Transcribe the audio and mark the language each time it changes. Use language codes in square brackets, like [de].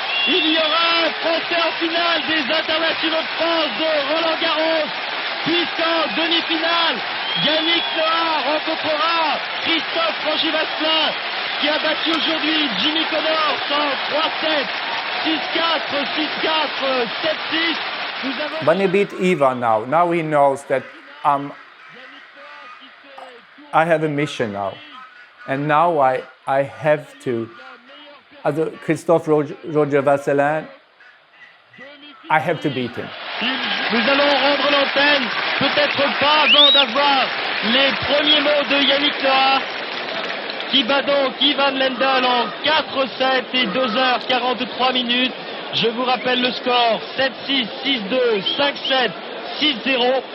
[fr] Il y aura un Français en finale des internationaux de France de Roland Garros, puisqu'en demi-finale, Yannick Noah rencontrera Christophe Roger-Vasselin, qui a battu aujourd'hui Jimmy Connors en 3-7, 6-4, 6-4, 7-6. [en] When he beat Ivan now he knows that I have a mission now. And now I have to, as Christophe Roger-Vasselin, I have to beat him. [fr] Nous allons rendre l'antenne, peut-être pas avant d'avoir les premiers mots de Yannick Noah, qui bat donc Ivan Lendl en 4-7 et 2h43 minutes. Je vous rappelle le score, 7-6, 6-2, 5-7, 6-0.